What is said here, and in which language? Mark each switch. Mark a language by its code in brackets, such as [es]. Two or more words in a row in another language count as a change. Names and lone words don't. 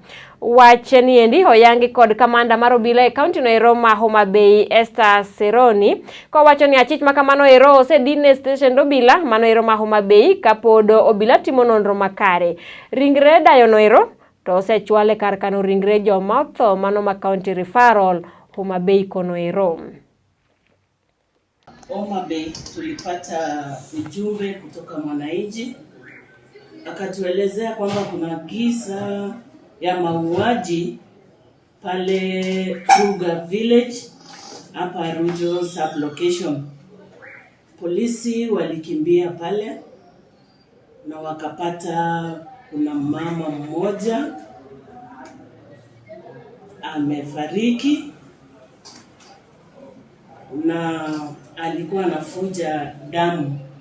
[luo] Wach ni endi oyangi kod kamanda mar obila e kaunti no ero ma Homabay Esther Seroni kowacho ni achich makamano ero osedine station obila mano ero ma Homabay kapod obila timo nonro makare. Ringre dayo no ero to osechwale kar kano ringre joma otho mano ma [en] county referral [luo] Homabay kono ero. [sw] Homabay tulipata ujumbe kutoka mwananchi akatuelezea kwamba kuna kisa ya mauaji pale Ruga village hapa Arujo sublocation. Polisi walikimbia pale na wakapata kuna mama mmoja amefariki na alikuwa anafuja damu.